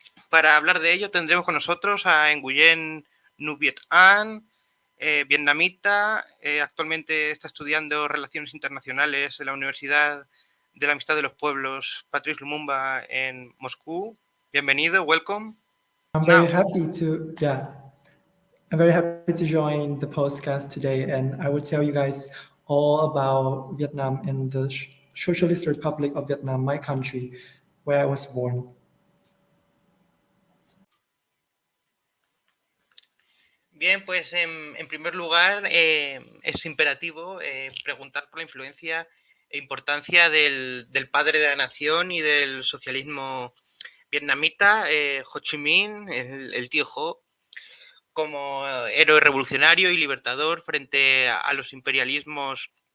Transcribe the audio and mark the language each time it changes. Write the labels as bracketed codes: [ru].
[es] Para hablar de ello tendremos con nosotros a Nguyen Nhu Viet Anh, vietnamita, actualmente está estudiando Relaciones Internacionales en la Universidad de la Amistad de los Pueblos Patrice Lumumba en Moscú. Bienvenido, [en] welcome. I'm very happy to join the podcast today, and I will tell you guys all about Vietnam and the Socialist Republic of Vietnam, my country, where I was born. [es] Bien, pues en primer lugar es imperativo preguntar por la influencia e importancia del padre de la nación y del socialismo vietnamita, Ho Chi Minh, el tío Ho, como héroe revolucionario y libertador frente a los imperialismos,